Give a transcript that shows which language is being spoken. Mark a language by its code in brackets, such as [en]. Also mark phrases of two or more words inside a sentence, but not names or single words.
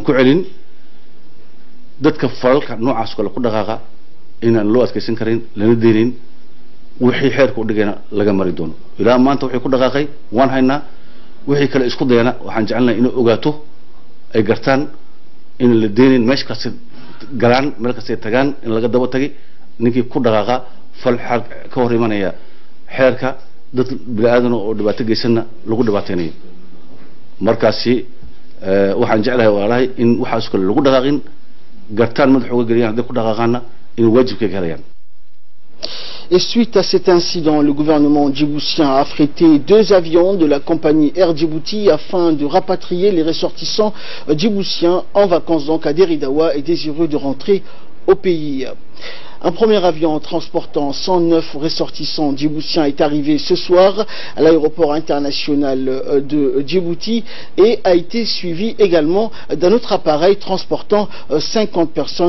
[so] ku celin dadka falalka noocaas kale ku dhaqaaqa inaan loo adkaysan karin lana deelin wixii xeerku dhigayna laga mari doono ilaa maanta wixii ku dhaqaaqay waan haynaa wixii kale isku dayana waxaan jecelnahay inay ogaato ay gartaan in la deelin meesha kasta galaan meel kasta tagaan in laga daba tagay ninkii ku dhaqaaqa fal xaq ka hor imanaya xeerka dad bini aadan oo dhibaato geysanna lagu dhibaateynayo markaasi waxaan jeclahay walaalahay in waxaas kale lagu dhaqaaqin gartaan madaxooga geliyaan hadday ku dhaqaaqaana in waajibkay galayaan. [fr] Et suite à cet incident, le gouvernement djiboutien a affrété 2 avions de la compagnie Air Djibouti afin de rapatrier les ressortissants djiboutiens en vacances donc à Deridawa et désireux de rentrer au pays. Un premier avion transportant 109 ressortissants djiboutiens est arrivé ce soir à l'aéroport international de Djibouti et a été suivi également d'un autre appareil transportant 50 personnes.